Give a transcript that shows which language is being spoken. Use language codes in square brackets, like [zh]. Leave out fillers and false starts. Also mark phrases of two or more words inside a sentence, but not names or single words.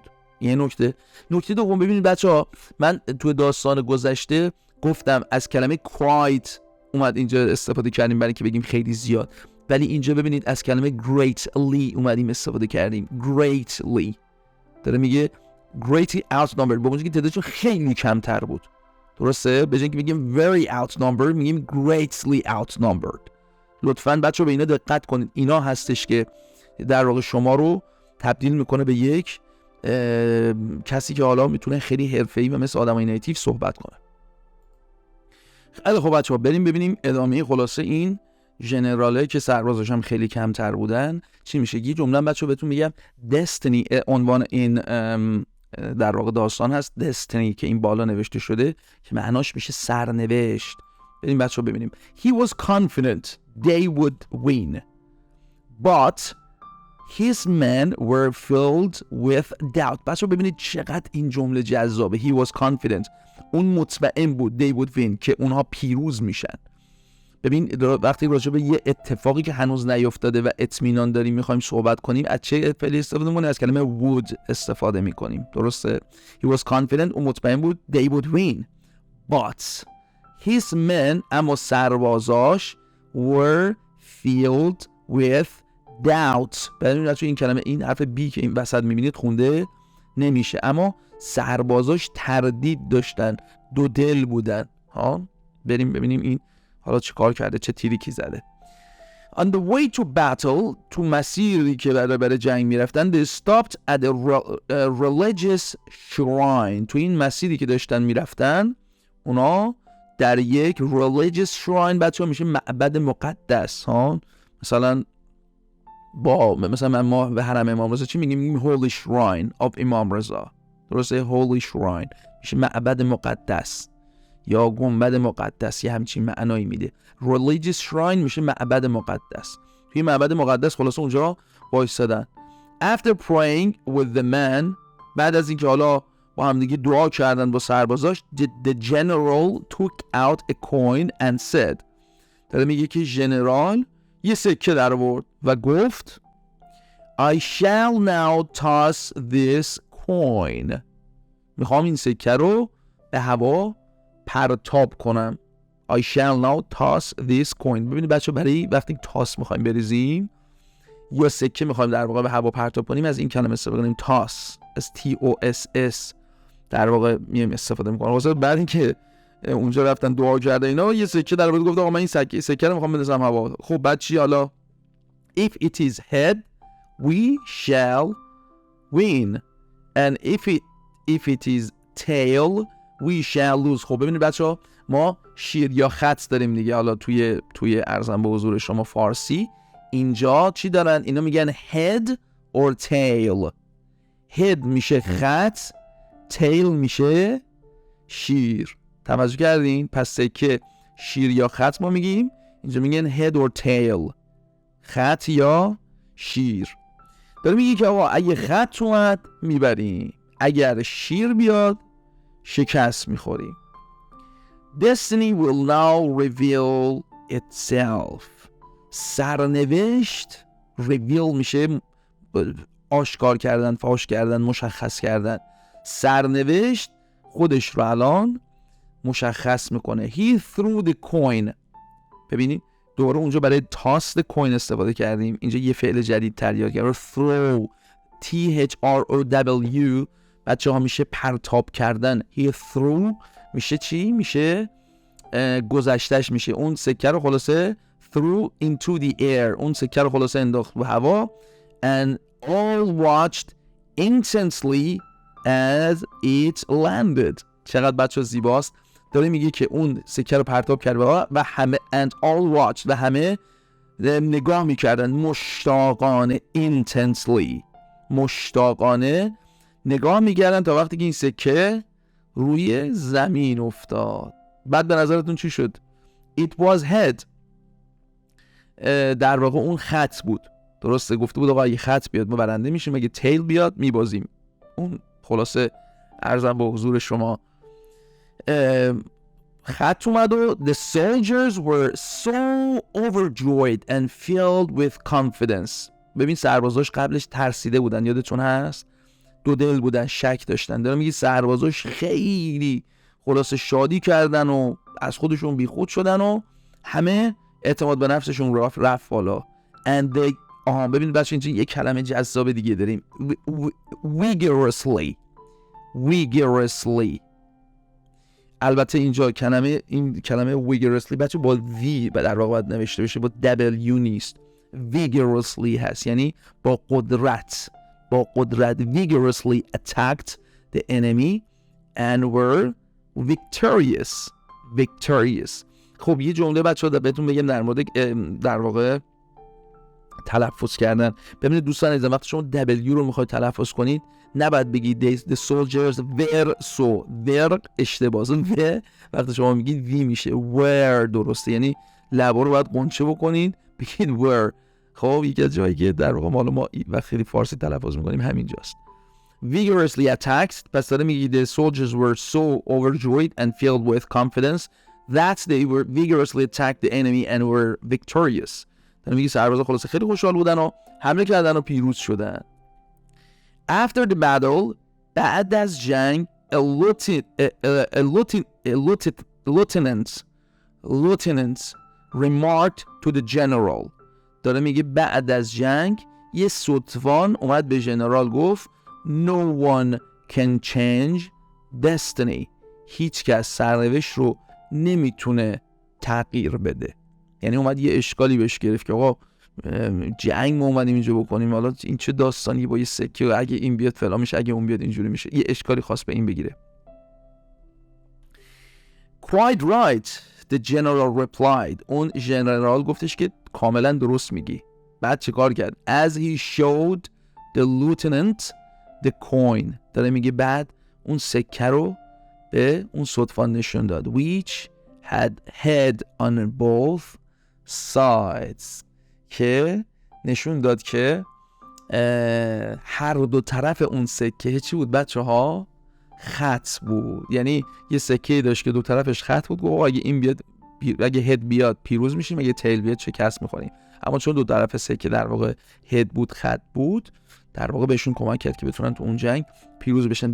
[fa] یه نکته دوم، ببینید بچه‌ها من تو داستان گذشته گفتم از کلمه quite اومد اینجا استفاده کردیم برای اینکه بگیم خیلی زیاد، ولی اینجا ببینید از کلمه greatly اومدیم استفاده کردیم. greatly داره میگه [en] greatly outnumbered، [fa] با که تعدادشون خیلی کمتر بود. درسته؟ به جای اینکه بگیم [en] very outnumbered [fa] میگیم [en] greatly outnumbered. [fa] لطفاً بچه‌ها به اینا دقت کنید. اینا هستش که در واقع شما رو تبدیل میکنه به یک کسی که حالا میتونه خیلی حرفه‌ای و مثل آدمای نیتیو صحبت کنه. خیلی خب بچه‌ها بریم ببینیم ادامه خلاصه این ژنراله که سربازاش هم خیلی کمتر بودن چی میشه. یه جمله بچه‌ها بهتون میگم destiny، عنوان این در واقع داستان هست destiny که این بالا نوشته شده که معناش میشه سرنوشت. بریم بچه‌ها ببینیم. [en] He was confident they would win but his men were filled with doubt. [fa] بچه‌ها ببینید چقدر این جمله جذابه. [en] He was confident، [fa] اون مطمئن بود [en] they would win [fa] که اونها پیروز میشن. ببین وقتی راجع به یه اتفاقی که هنوز نیفتاده و اطمینان داریم میخوایم صحبت کنیم از چه فعلی استفاده می‌کنیم؟ از کلمه would استفاده میکنیم. درسته؟ [en] He was confident، [fa] اون مطمئن بود [en] they would win but his men، [fa] اما سربازاش [en] were filled with doubt. [fa] ببینید بچه‌ها این کلمه، این حرف بی که این وسط میبینید خونده نمیشه، اما سربازاش تردید داشتن، دو دل بودن. ها بریم ببینیم این حالا چه کار کرده، چه تریکی زده. [en] On the way to battle، [fa] تو مسیری که برای جنگ میرفتن [en] they stopped at a religious shrine. [fa] تو این مسیری که داشتن میرفتن اونا در یک [en] religious shrine [fa] بچه‌ها میشه معبد مقدس. ها مثلا مثلا ما به حرم امام رضا چی میگیم؟ [en] holy shrine of [fa] امام رضا. درسته؟ [en] holy shrine [fa] میشه معبد مقدس یا گنبد مقدس، یه همچین معنایی میده. [en] religious shrine [fa] میشه معبد مقدس. توی معبد مقدس خلاصه اونجا وایسادن. [en] after praying with the man، [fa] بعد از اینکه حالا با هم دیگه دعا کردن با سربازاش [en] the general took out a coin and said، [fa] داره میگه که ژنرال یه سکه در آورد و گفت [en] I shall now toss this coin، [fa] میخوام این سکه رو به هوا پرتاب کنم. [en] I shall now toss this coin. [fa] ببینید بچه برای وقتی تاس میخوایم بریزیم یا سکه میخوایم در واقع به هوا پرتاب کنیم از این کلمه استفاده کنیم toss، از TOSS در واقع میایم استفاده میکنم. واسه بعد اینکه اونجا رفتن دعا کرده اینا یه سکه در واقع گفت آقا من این سکه رو میخوام بندازم هوا. خب بعد چی حالا؟ [en] If it is head we shall win and if it is tail we shall lose. [fa] خب ببینید بچه‌ها ما شیر یا خط داریم دیگه. حالا توی ارزم به حضور شما فارسی اینجا چی دارن؟ اینا میگن [en] head or tail. [fa] head میشه خط، tail میشه شیر. توجه کردین؟ پس سکه شیر یا خط ما میگیم، اینجا میگن [en] head or tail، [fa] خط یا شیر. داره میگه که آقا اگه خط اومد میبریم، اگر شیر بیاد شکست میخوریم. [en] Destiny will now reveal itself. [fa] سرنوشت reveal میشه آشکار کردن، فاش کردن، مشخص کردن. سرنوشت خودش رو الان مشخص میکنه. [en] He threw the coin. [fa] ببینید دوباره اونجا برای [en] toss the coin [fa] استفاده کردیم، اینجا یه فعل جدید تر یاد کردیم. throw THROW بچه ها میشه پرتاب کردن. [en] He threw [fa] میشه چی؟ میشه گذشتش میشه. اون سکه رو خلاصه [en] threw into the air، [fa] اون سکه رو خلاصه انداخت به هوا. [en] And all watched intensely as it landed. [fa] چقدر بچه زیباست. داره میگه که اون سکه رو پرتاب کرد و همه [en] and all watched [fa] و همه نگاه میکردن مشتاقانه، intensely مشتاقانه نگاه میکردن تا وقتی که این سکه روی زمین افتاد. بعد به نظرتون چی شد؟ [en] It was head. [fa] در واقع اون خط بود. درسته گفته بود آقا اگه خط بیاد ما برنده میشیم، اگه تیل بیاد میبازیم. اون خلاصه عرضم به حضور شما خط اومد و [en] the soldiers were so overjoyed and filled with confidence. [fa] ببین سربازاش قبلش ترسیده بودن، یادتون هست؟ دو دل بودن، شک داشتن. دارم میگی سربازاش خیلی خلاصه شادی کردن و از خودشون بیخود شدن و همه اعتماد به نفسشون رفت بالا. [en] and they [fa] ببین بچه اینجا یه کلمه جذاب دیگه داریم، vigorously. vigorously. البته اینجا این کلمه vigorously بچه با V در واقع باید نوشته بشه، با W نیست. [en] vigorously [fa] هست، یعنی با قدرت [en] vigorously attacked the enemy and were victorious. [fa] خب یه جمله بچه‌ها بهتون بگم در مورد در واقع تلفظ کردن. ببینید دوستان عزیزم، وقتی شما W رو میخواید تلفظ کنید نباید بگید [en] the soldiers were so. [fa] were اشتباهه. وقتی شما میگید V میشه were درسته، یعنی لبا رو باید قنچه بکنید بگید were. خب یکی از جایی که در واقع ما وقتی فارسی تلفظ میکنیم همینجاست. [en] vigorously attacked، [fa] پس داره میگه [en] the soldiers were so overjoyed and filled with confidence that they were vigorously attacked the enemy and were victorious. [fa] داره میگه سربازا خلاصه خیلی خوشحال بودن و حمله کردن و پیروز شدن. [en] After the battle، [fa] بعد از جنگ [en] a lieutenant remarked to the general. [fa] داره میگه بعد از جنگ یه ستوان اومد به ژنرال گفت [en] No one can change destiny. [fa] هیچ کس سرنوشت رو نمیتونه تغییر بده. یعنی اومد یه اشکالی بهش گرفت که آقا جنگ ما اومدیم اینجا بکنیم، حالا این چه داستانی با یه سکه، اگه این بیاد فلان میشه، اگه اون بیاد اینجوری میشه. یه اشکالی خواست به این بگیره. [en] Quite right, the general replied. [fa] اون ژنرال گفتش که کاملا درست میگی. بعد چه کار کرد؟ [en] As he showed the lieutenant the coin. [fa] داره میگه بعد اون سکه رو به اون ستوان نشون داد. [en] Which had head on both sides. [fa] که نشون داد که هر دو طرف اون سکه چی بود بچه ها؟ خط بود. یعنی یه سکه داشت که دو طرفش خط بود. گفت اگه این بیاد اگه هد بیاد پیروز میشیم، اگه تیل بیاد شکست میخوریم. اما چون دو طرف سکه در واقع هد بود، خط بود، در واقع بهشون کمک کرد که بتونن تو اون جنگ پیروز بشن.